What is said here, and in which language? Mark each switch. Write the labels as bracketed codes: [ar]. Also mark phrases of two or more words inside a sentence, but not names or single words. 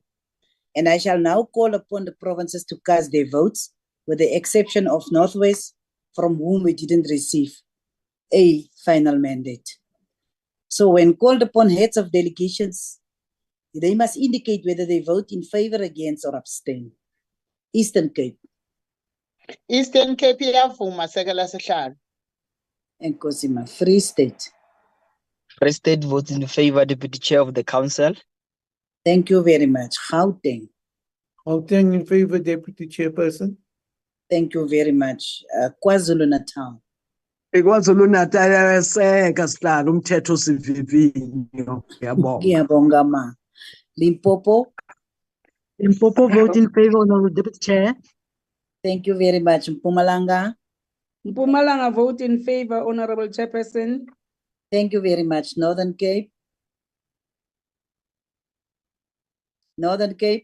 [en] And I shall now call upon the provinces to cast their votes, with the exception of Northwest, from whom we didn't receive a final mandate. So when called upon heads of delegations, they must indicate whether they vote in favor, against, or abstain. Eastern Cape. [xh] Eastern Cape iyavuma sekela sihlalo. Enkosi ma. [en] Free State. Free State votes in favor, Deputy Chair of the Council. Thank you very much. Gauteng. Gauteng in favor, Deputy Chairperson. Thank you very much. KwaZulu-Natal. [zu] KwaZulu-Natal ayaseka sihlalo umthetho sivivinyo. Ngiyabonga ma. [en] Limpopo. Limpopo vote in favor, Honorable Deputy Chair. Thank you very much. Mpumalanga. Mpumalanga vote in favor, Honorable Chairperson. Thank you very much. Northern Cape. Northern Cape.